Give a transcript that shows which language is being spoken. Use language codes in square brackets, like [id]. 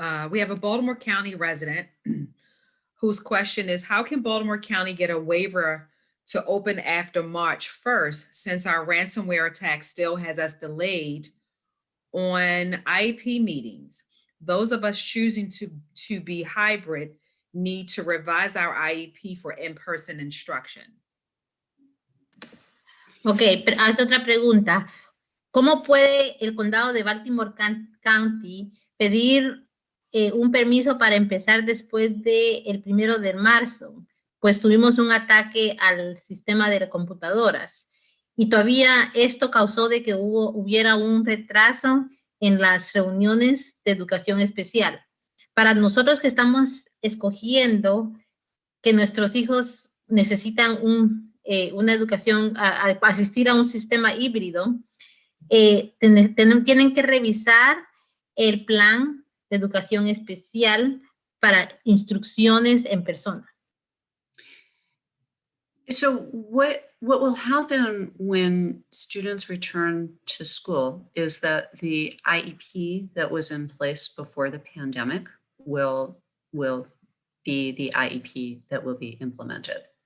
[en] We have a Baltimore County resident whose question is, how can Baltimore County get a waiver to open after March 1st, since our ransomware attack still has us delayed on IEP meetings? Those of us choosing to be hybrid need to revise our IEP for in-person instruction. [es] Ok, hace otra pregunta. ¿Cómo puede el condado de Baltimore County pedir un permiso para empezar después del 1 de marzo? Pues tuvimos un ataque al sistema de computadoras y todavía esto causó de que hubiera un retraso en las reuniones de educación especial. Para nosotros que estamos escogiendo que nuestros hijos necesitan una educación, asistir a un sistema híbrido, tienen que revisar el plan de educación especial para instrucciones en persona. [en] So what will happen when students return to school is that the IEP that was in place before the pandemic will be the IEP that will be implemented.